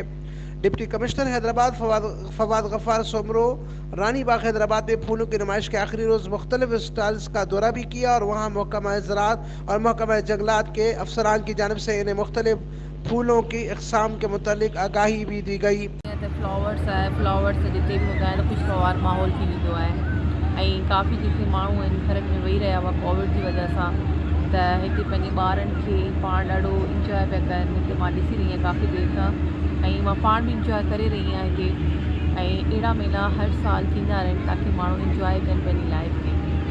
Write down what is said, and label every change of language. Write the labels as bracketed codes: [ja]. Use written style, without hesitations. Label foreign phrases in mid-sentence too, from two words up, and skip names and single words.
[ur] ڈپٹی کمشنر حیدرآباد فواد غفار سومرو رانی باغ حیدرآباد میں پھولوں کی نمائش کے آخری روز مختلف اسٹالز کا دورہ بھی کیا اور وہاں محکمہ زراعت اور محکمہ جنگلات کے افسران کی جانب سے انہیں مختلف پھولوں کی اقسام کے متعلق آگاہی بھی دی گئی. [sd] फ्लावर्स आहे, फ्लावर्स जिते बि हूंदा आहिनि ख़ुशगवार माहौल थी वेंदो आहे. ऐं काफ़ी जेके माण्हू आहिनि घरनि में वेही रहिया हुआ कोविड जी वजह सां, त हिते पंहिंजे ॿारनि खे पाण ॾाढो इंजॉय पिया कनि. हिते मां ॾिसी रही आहियां काफ़ी देरि खां, ऐं मां पाण बि इंजॉय करे रही आहियां हिते. ऐं अहिड़ा मेला हर साल थींदा रहनि ताकी माण्हू इंजॉय कनि पंहिंजी लाइफ खे.